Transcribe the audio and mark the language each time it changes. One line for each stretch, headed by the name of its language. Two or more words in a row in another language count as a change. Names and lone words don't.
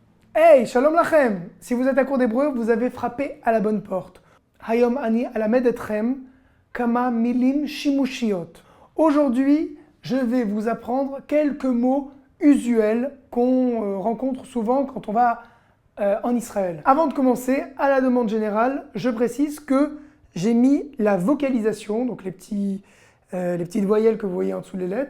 Hebrew: היי, שלום לכם!
French: Si vous êtes à court d'hébreu, vous avez frappé à la bonne porte.
Hebrew: היום אני אלמד אתכם כמה מילים שימושיות.
French: Aujourd'hui, je vais vous apprendre quelques mots usuels qu'on rencontre souvent quand on va en Israël. Avant de commencer, à la demande générale, je précise que j'ai mis la vocalisation, donc les petites voyelles que vous voyez en dessous des lettres.